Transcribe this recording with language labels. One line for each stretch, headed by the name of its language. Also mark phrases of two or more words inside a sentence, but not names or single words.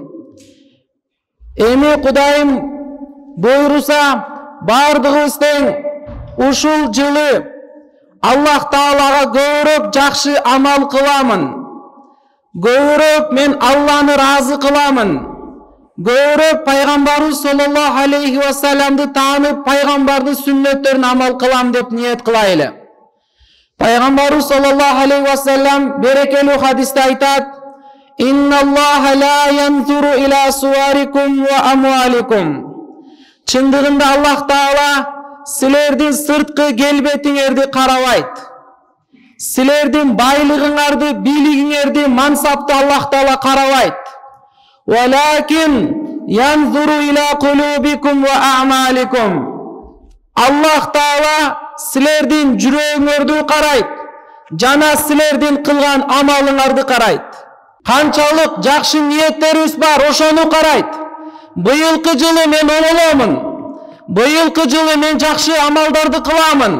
Kyrgyz: Эми Кудайым буйруса бардыгыбыздын ушул жылы Аллах Таалага көбүрөөк жакшы амал кыламын. Көбүрөөк мен Алланы разы кыламын. Көбүрөөк пайгамбарыбыз
Arabic: صلى الله عليه وسلم
Kyrgyz: таанып, пайгамбардын сүннөттөрүнө амал кылам деп ниет кылайлы. Пайгамбарыбыз
Arabic: صلى الله عليه وسلم
Kyrgyz: берекелүү хадисте айтат:
Arabic: "إن الله لا ينظر إلى صوركم وأموالكم."
Kyrgyz: Чындыгында Аллах Таала силердин сырткы келбетиңерди карабайт. Силердин байлыгыңарды, бийлигиңерди, мансапты Аллах Таала карабайт.
Arabic: ولكن ينظر إلى قلوبكم وأعمالكم.
Kyrgyz: Аллах Таала силердин жүрөгүңөрдү карайт, жана силердин кылган амалыңарды карайт. Канчалык жакшы ниеттерибиз бар, ошону карайт. Быйылкы жылы мен оңоломун. Быйылкы жылы мен жакшы амалдарды кыламын.